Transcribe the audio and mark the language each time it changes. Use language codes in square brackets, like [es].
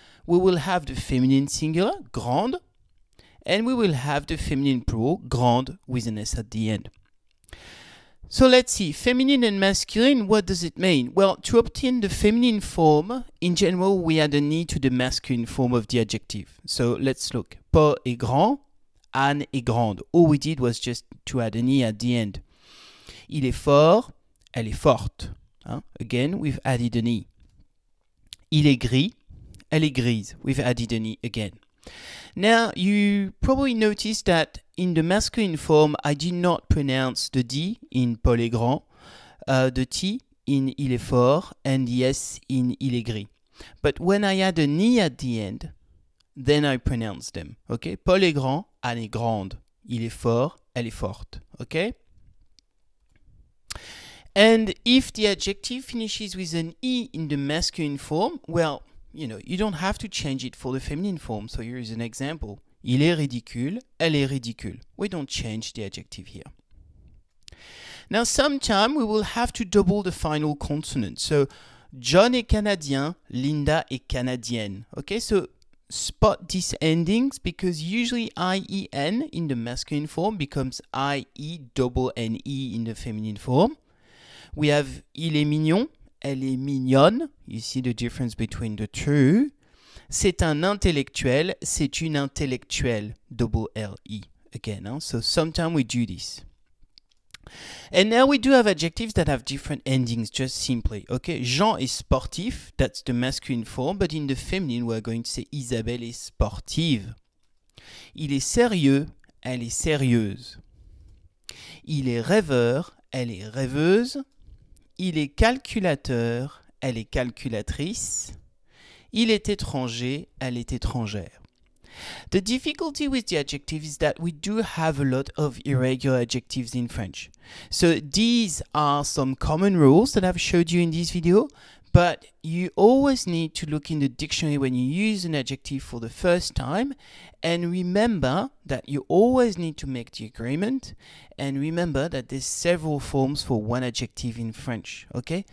[en] We will have the feminine singular, grande, and we will have the feminine plural, grande, with an S at the end. So let's see, feminine and masculine, what does it mean? Well, to obtain the feminine form, in general, we add an E to the masculine form of the adjective. So let's look. [fr] Paul est grand, Anne est grande. [en] All we did was just to add an E at the end. [fr] Il est fort, elle est forte. [en] Again, we've added an E. [fr] Il est gris, elle est grise. [en] We've added an E again. Now, you probably noticed that in the masculine form, I did not pronounce the D in [fr] Paul est grand, [en] the T in [fr] il est fort, [en] and the S in [fr] il est gris. [en] But when I add an E at the end, then I pronounce them. Okay? [fr] Paul est grand, Anne est grande. Il est fort, elle est forte. [en] Okay? And if the adjective finishes with an E in the masculine form, well, you know, you don't have to change it for the feminine form. So here is an example. [fr] Il est ridicule, elle est ridicule. [en] We don't change the adjective here. Now, sometime we will have to double the final consonant. [fr] So, John est canadien, Linda est canadienne. [en] Okay, so spot these endings because usually IEN in the masculine form becomes IE double NE in the feminine form. We have [fr] il est mignon, elle est mignonne. [en] You see the difference between the two. [fr] C'est un intellectuel, c'est une intellectuelle. [en] Double LE again. So sometimes we do this. And now we do have adjectives that have different endings, just simply. Okay, [fr] Jean est sportif, [en] that's the masculine form, but in the feminine we're going to say [fr] Isabelle est sportive. Il est sérieux, elle est sérieuse. Il est rêveur, elle est rêveuse. Il est calculateur, elle est calculatrice. Il est étranger, elle est étrangère. [en] The difficulty with the adjective is that we do have a lot of irregular adjectives in French. So these are some common rules that I've showed you in this video, but you always need to look in the dictionary when you use an adjective for the first time, and remember that you always need to make the agreement, and remember that there's several forms for one adjective in French, okay?